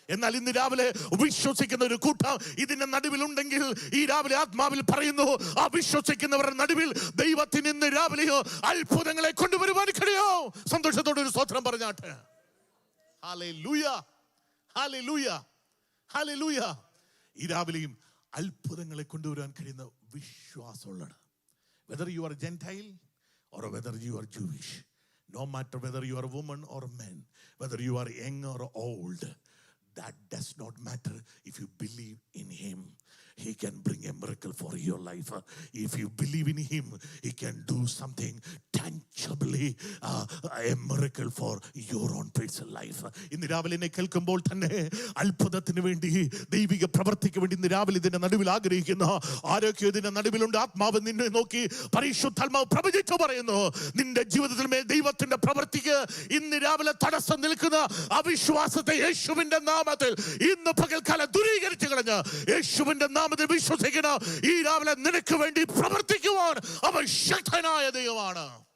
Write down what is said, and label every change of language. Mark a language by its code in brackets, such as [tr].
[ml] എന്നാൽ ഇന്ന് രാവിലെ വിശ്വസിക്കുന്ന ഒരു കൂട്ടം ഇതിന്റെ നടുവിലുണ്ടെങ്കിൽ ഈ രാവിലെ ആത്മാവിൽ പറയുന്നു, ആ വിശ്വസിക്കുന്നവരുടെ നടുവിൽ ദൈവത്തിന് ഇന്ന് രാവിലെയോ അത്ഭുതങ്ങളെ കൊണ്ടുവരുവാൻ കഴിയോ. സന്തോഷത്തോടെ ഒരു സ്തോത്രം പറഞ്ഞാട്ടെ. Hallelujah, hallelujah, hallelujah. ഈ രാവിലെയും അത്ഭുതങ്ങളെ കൊണ്ടുവരാൻ കഴിയുന്ന വിശ്വാസമുള്ളത്. [en] Whether you are a Gentile or whether you are Jewish, no matter whether you are a woman or a man, whether you are young or old, that does not matter. If you believe in him, he can bring a miracle for your life. If you believe in him, he can do something tangibly, a miracle for your own personal life. [ml] ഇന്ന് രാവിലെ എന്നെ കേൾക്കുമ്പോൾ തന്നെ അത്ഭുതത്തിന് വേണ്ടി, ദൈവിക പ്രവൃത്തിക്ക് വേണ്ടി ഇന്ന് രാവിലെ ഇതിന്റെ നടുവിൽ ആഗ്രഹിക്കുന്ന ആരോഗ്യം ഇതിന്റെ നടുവിലുണ്ട്. ആത്മാവ് നിന്നെ നോക്കി പരിശുദ്ധാത്മാവ് പ്രവചിച്ചു പറയുന്നു, നിന്റെ ജീവിതത്തിൽ മേൽ ദൈവത്തിന്റെ പ്രവൃത്തിക്ക് ഇന്ന് രാവിലെ തടസ്സം നിൽക്കുന്ന അവിശ്വാസത്തെ യേശുവിന്റെ നാമത്തിൽ ഇന്ന് പകൽക്കാലം ദൂരീകരിച്ചു കളഞ്ഞ് യേശുവിന്റെ നാമത്തിൽ വിശ്വസിക്കുന്ന ഈ രാവിലെ നിനക്ക് വേണ്ടി പ്രവർത്തിക്കുവാൻ അവൻ ശക്തനായ ദൈവമാണ്.